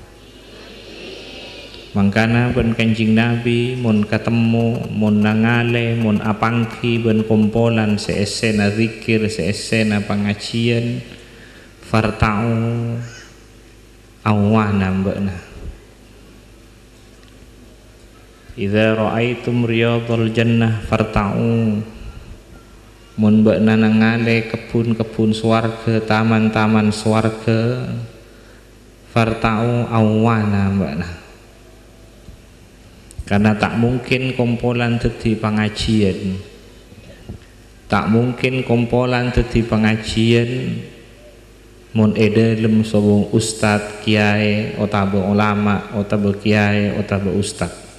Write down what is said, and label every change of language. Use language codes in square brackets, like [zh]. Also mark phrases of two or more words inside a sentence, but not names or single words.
[mad] Mangkana ben Kanjeng Nabi mun ketemu, mun nangale, mun apangki ben kompolan seesena zikir, seesena pengajian, farta'u awana mbakna. [ar] إذا رأيتم رياض الجنة فارتعوا. [mad] Mun mbakna nangale kebun-kebun swarga, taman-taman swarga, farta'u awana mbakna. Karena tak mungkin kompolan dadi pengajian, tak mungkin kompolan dadi pengajian mun edelem sobong ustad, kiai, otabe ulama, otabe kiai, otabe ustad.